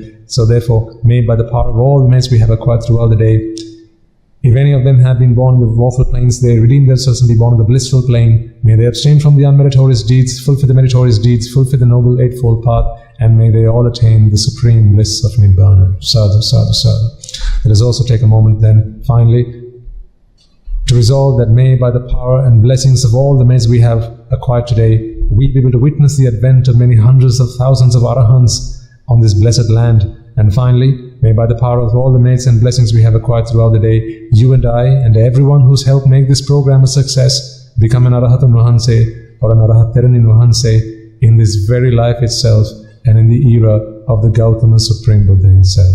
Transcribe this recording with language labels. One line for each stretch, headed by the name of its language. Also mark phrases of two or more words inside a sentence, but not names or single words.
English: So therefore, may by the power of all the merits we have acquired throughout the day, if any of them have been born in the woeful planes, they redeem themselves and be born in the blissful plane. May they abstain from the unmeritorious deeds, fulfill the meritorious deeds, fulfill the noble eightfold path, and may they all attain the supreme bliss of Nibbana.
Pali: Sadhu, sadhu, sadhu.
English: Let us also take a moment then, finally, to resolve that may by the power and blessings of all the merits we have acquired today, we be able to witness the advent of many hundreds of thousands of arahants on this blessed land. And finally, may by the power of all the merits and blessings we have acquired throughout the day, you and I and everyone who's helped make this program a success become an
Sinhala: Arahatun Vahanse
English: or an
Sinhala: Arahat Theranin Vahanse
English: in this very life itself and in the era of the Gautama Supreme Buddha himself.